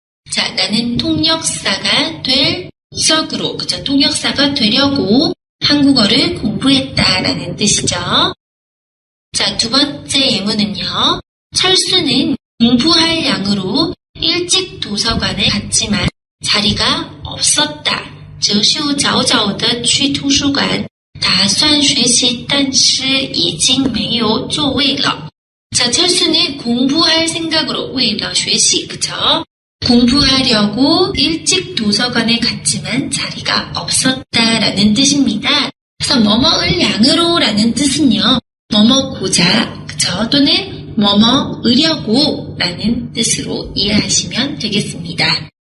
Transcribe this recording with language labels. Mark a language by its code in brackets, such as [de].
[ko] 자, 나는 통역사가 될 석으로, 그죠? 통역사가 되려고 한국어를 공부했다라는 뜻이죠. 자, 두 번째 예문은요. 철수는 공부할 양으로 일찍 도서관에 갔지만 자리가 없었다. [zh] 哲秀早早地去图书馆打算学习但是已经没有座位了. [ko] 자, 철수는 공부할 생각으로 [zh] 为了学习, [ko] 그쵸? 공부하려고 일찍 도서관에 갔지만 자리가 없었다라는 뜻입니다. 그래서 뭐뭐을 양으로 라는 뜻은요. 뭐뭐고자, 그쵸? 또는 뭐뭐으려고 라는 뜻으로 이해하시면 되겠습니다.